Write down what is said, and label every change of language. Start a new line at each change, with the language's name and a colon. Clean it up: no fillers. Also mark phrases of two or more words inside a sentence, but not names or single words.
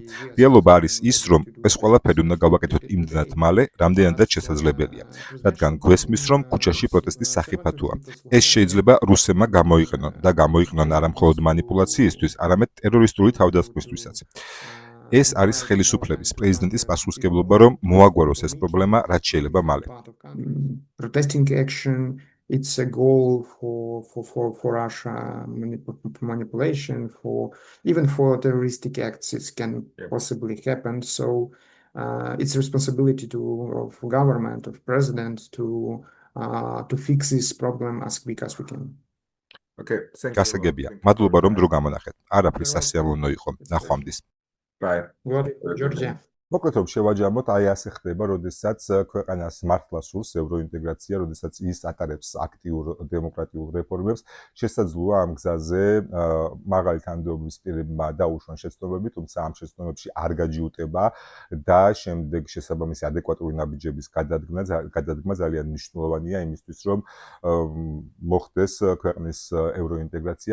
Georgian: რეალობა არის ის, რომ ეს ყველაფერი უნდა გავაკეთოთ იმდენად მალე, რამდენადაც შესაძლებელია, რადგან გვესმის, რომ ქუჩაში პროტესტის სახიფათოა. ეს შეიძლება რუსებმა გამოიყენონ და გამოიყენონ არა მხოლოდ მანიპულაციისთვის, არამედ ტერორისტული თავდასხმისთვისაც. ეს არის ხელისუფლების პრეზიდენტის პასუხისმგებლობა, რომ მოაგვაროს ეს პრობლემა რაც შეიძლება მალე.
English: Protesting action, it's a goal for Russia manipulation, even for terroristic acts it can possibly happen. So it's responsibility of government, of president to fix this problem as quick as we can.
Georgian: Okay, გასაგებია. მადლობა რომ დრო გამონახეთ. არაფრის სასიამოვნო იყო. ნახვამდის.
English: Bye. Georgia.
Georgian: მოკლედ რომ შევაჯამოთ, აი ასე ხდება, როდესაც ქვეყანას მართლა სურს ევროინტეგრაცია, როდესაც ის ატარებს აქტიურ დემოკრატიულ რეფორმებს, შესაძლოა ამ გზაზე მაღალი თანამდებობის პირებმა დაუშვან შეცდომები, თუმცა ამ შეცდომებში არ გაჯიუტება და შემდეგ შესაბამისი ადეკვატური ნაბიჯების გადადგმა ძალიან მნიშვნელოვანია იმისთვის, რომ მოხდეს ქვეყნის ევროინტეგრაცია.